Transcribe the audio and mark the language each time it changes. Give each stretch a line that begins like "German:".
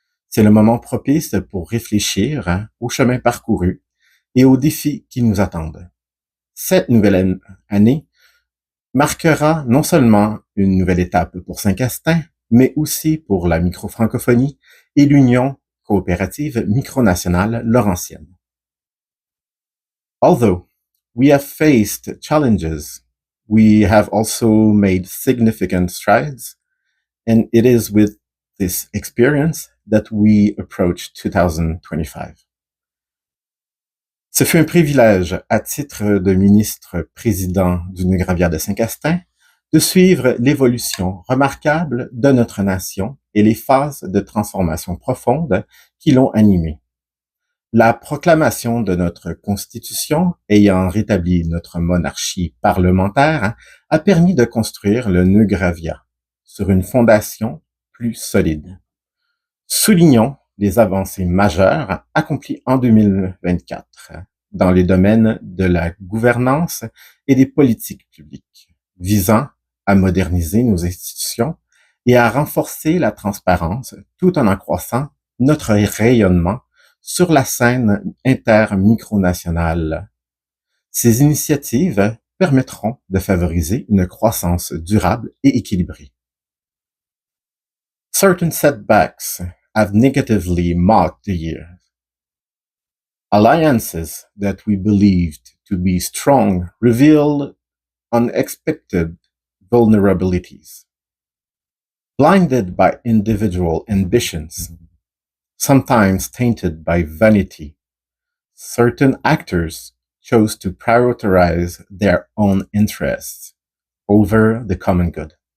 French: C'est le moment propice pour réfléchir au chemin parcouru et aux défis qui nous attendent. Cette nouvelle année marquera non seulement une nouvelle étape pour Saint-Castin, mais aussi pour la micro-francophonie et l'Union coopérative micronationale laurentienne.
English: Although we have faced challenges, we have also made significant strides, and it is with this experience that we approach 2025.
French: Ce fut un privilège, à titre de ministre-président du Nugravia de Saint-Castin, de suivre l'évolution remarquable de notre nation et les phases de transformation profonde qui l'ont animée. La proclamation de notre Constitution, ayant rétabli notre monarchie parlementaire, a permis de construire le Nugravia sur une fondation plus solide. Soulignons les avancées majeures accomplies en 2024 dans les domaines de la gouvernance et des politiques publiques, visant à moderniser nos institutions et à renforcer la transparence tout en accroissant notre rayonnement sur la scène inter-micronationale. Ces initiatives permettront de favoriser une croissance durable et équilibrée.
English: Certain setbacks have negatively marked the year. Alliances that we believed to be strong revealed unexpected vulnerabilities. Blinded by individual ambitions, sometimes tainted by vanity, certain actors chose to prioritize their own interests over the common good.